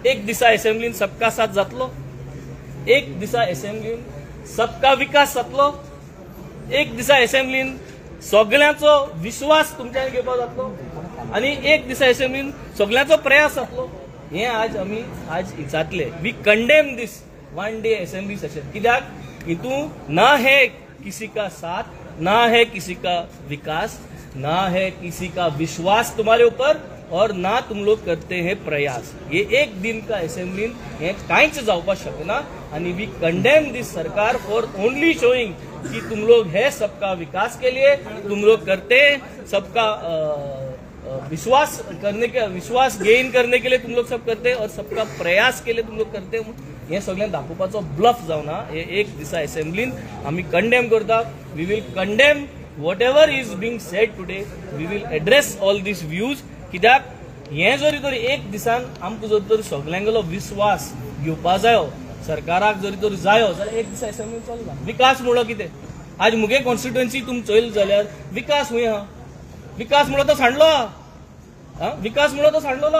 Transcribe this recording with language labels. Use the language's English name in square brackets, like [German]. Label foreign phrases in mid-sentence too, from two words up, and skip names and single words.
[Konkani] एक दिसा असेंब्लीन [Hindi] सबका साथ [Konkani] जातलो, एक दिसा असेंब्लीन [Hindi] सबका विकास [Konkani] जातलो, एक दिसा असेंब्लीन सगळ्यांचो विश्वास तुमच्यान घेवपाक जातलो, आनी एक दिसा असेंब्लीन सगळ्यांचो प्रयास जातलो. हे आज आमी आज जातले. [English] We condemn this one day assembly session. [Konkani] कित्याक हितू [Hindi] ना है किसी का साथ, ना है किसी का विकास, ना है किसी का विश्वास तुम्हारे ऊपर, और ना तुम लोग करते हैं प्रयास. ये एक दिन का [Konkani] असेंब्लीन हे कांयच जावपाक शकना. [Hindi] आणि [English] we condemn this [Hindi] सरकार [English] for only showing [Hindi] कि तुम लोग है सबका विकास के लिए, तुम लोग करते सबका विश्वास गेन करने के लिए तुम लोग सब करते, और सबका प्रयास के लिए तुम लोग करते. [Konkani] हे सगळ्यांक दाखोवपाचो ब्लफ जावना. हे एक दिसा असेंब्लीन आमी कंडेम करता. [English] We will condemn whatever is being said today. We will address all these views. [Konkani] कित्याक हे जरी तरी एक दिसान आमकां जरी तरी सगळ्यांगेलो विश्वास घेवपा जायो, सरकाराक जरी तरी जायो जाल्यार एक दिसा असेंब्लीन चलना. विकास म्हणलो कितें, आज मुगे कॉन्स्टिट्युएन्सी तुमी चोयले जाल्यार विकास हूंय आहा. विकास म्हणलो तो सांडलो आहा, विकास म्हणलो तो सांडलो.